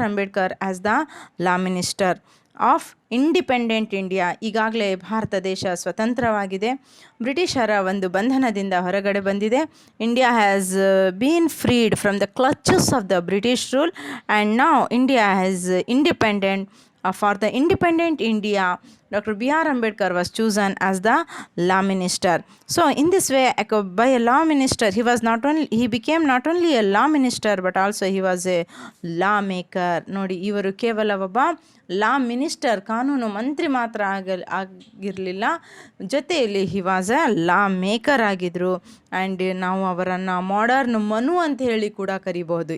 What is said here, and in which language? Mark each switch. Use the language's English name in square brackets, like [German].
[English] Ambedkar as the law minister of independent India. [Kannada] ಈಗಾಗಲೇ ಭಾರತ ದೇಶ ಸ್ವತಂತ್ರವಾಗಿದೆ, ಬ್ರಿಟಿಷರ ಒಂದು ಬಂಧನದಿಂದ ಹೊರಗಡೆ ಬಂದಿದೆ. [English] India has been freed from the clutches of the British rule and now India has independent. For the independent India, Dr. B.R. Ambedkar was chosen as the law minister. So in this way, by a law minister, he became not only a law minister but also he was a lawmaker. [Kannada] ನೋಡಿ, ಇವರು ಕೇವಲ ಒಬ್ಬ law minister, ಕಾನೂನು ಮಂತ್ರಿ ಮಾತ್ರ ಆಗಿರಲಿಲ್ಲ, ಜೊತೆಯಲ್ಲಿ [English] he was a lawmaker [Kannada] ಆಗಿದ್ದರು. And ನಾವು ಅವರನ್ನು ಮಾಡರ್ನ್ ಮನು ಅಂತ ಹೇಳಿ ಕೂಡ ಕರಿಬಹುದು.